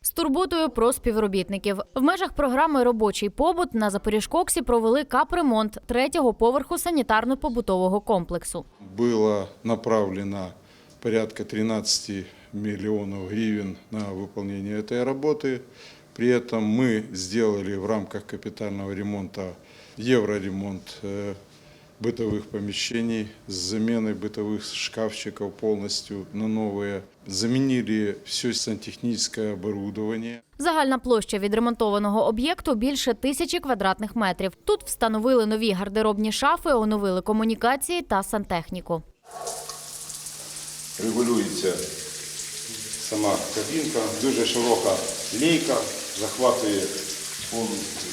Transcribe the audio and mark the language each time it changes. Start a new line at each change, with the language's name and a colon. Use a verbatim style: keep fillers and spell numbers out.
Ukrainian: турботою про співробітників. В межах програми «Робочий побут» на Запоріжкоксі провели капремонт третього поверху санітарно-побутового комплексу.
Russian: Было направлено порядка тринадцать миллионов гривен на выполнение этой работы. При этом мы сделали в рамках капитального ремонта евроремонт бытовых помещений с заменой бытовых шкафчиков полностью на новые. Заменили все сантехническое оборудование.
Ukrainian: Загальна площа відремонтованого об'єкту більше тисячі квадратних метрів. Тут встановили нові гардеробні шафи, оновили комунікації та сантехніку. Регулюється сама кабінка, дуже широка лейка, захватує повністю.